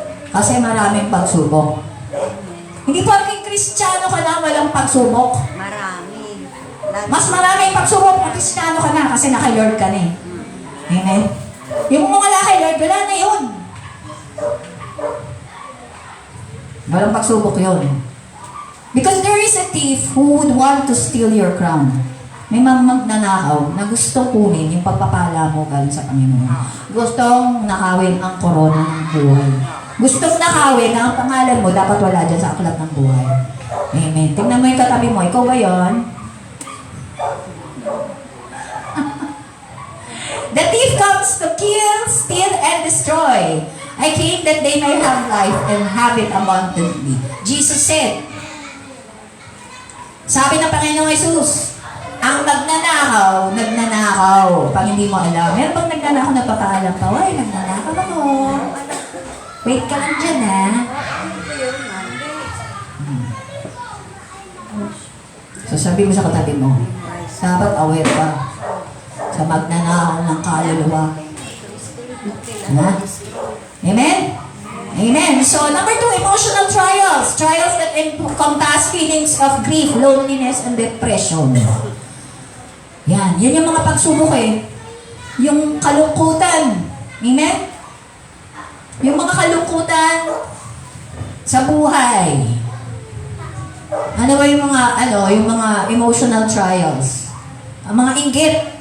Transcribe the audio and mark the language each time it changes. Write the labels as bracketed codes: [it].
[tl] Kasi maraming pagsubok. Hindi porking Kristiyano ka na walang pagsubok. Marami. Mas maraming pagsubok kung Kristiyano ka na kasi naka-Lord ka na eh. Amen? Yung mga wala kay Lord, wala na yun. Walang pagsubok yun. [en] Because there is a thief who would want to steal your crown. [tl] May magnanakaw na gustong kunin yung pagpapala mo galing sa Panginoon. Gustong nakawin ang korona ng buhay. Gustong nakawin na ang pangalan mo dapat wala dyan sa aklat ng buhay. Amen. Tingnan mo yung katabi mo. Ikaw ba yun? [en] The thief comes to kill, steal, and destroy. I came that they may have life and have it abundantly. Jesus said, [tl] sabi ng Panginoong Jesus, ang nagnanakaw, nagnanakaw. Pag hindi mo alam, meron bang nagnanakaw na papaalam pa? Ay, nagnanakaw ako. Wait ka lang dyan, ha? So sabi mo sa katabi mo, dapat aware ka sa magnanakaw ng kaluluwa. Ha? Amen? Amen. [en] So, number 2, emotional trials. Trials that encompass feelings of grief, loneliness, and depression. [tl] Yan. Yan yung mga pagsubok eh. Yung kalungkutan. Amen? Yung mga kalungkutan sa buhay. Ano ba yung mga emotional trials? Ang mga inggit.